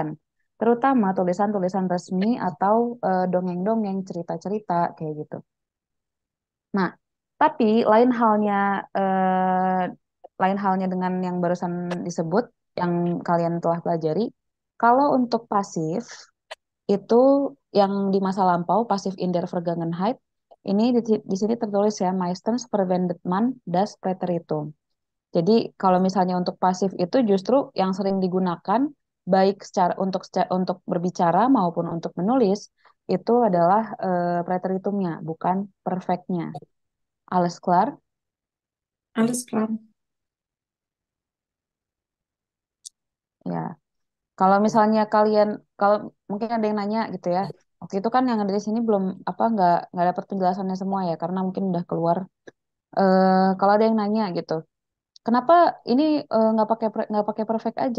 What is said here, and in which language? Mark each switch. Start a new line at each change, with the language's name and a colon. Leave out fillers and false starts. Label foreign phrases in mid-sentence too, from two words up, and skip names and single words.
Indonesian: Terutama tulisan-tulisan resmi atau dongeng-dongeng, cerita-cerita kayak gitu. Nah, tapi eh, lain halnya dengan yang barusan disebut, yang kalian telah pelajari. Kalau untuk pasif itu yang di masa lampau, pasif
German: in der Vergangenheit,
Indonesian: ini di sini tertulis ya,
German: meistens verwendet man das Präteritum.
Indonesian: Jadi kalau misalnya untuk pasif itu justru yang sering digunakan baik untuk berbicara maupun untuk menulis itu adalah preteritumnya, bukan perfectnya.
German: Alles klar? Alles klar.
Indonesian: Ya. Kalau misalnya kalau mungkin ada yang nanya gitu ya. Waktu itu kan yang ada di sini belum nggak dapat penjelasannya semua ya karena mungkin udah keluar. Kalau ada yang nanya gitu, kenapa ini nggak pakai perfect aja?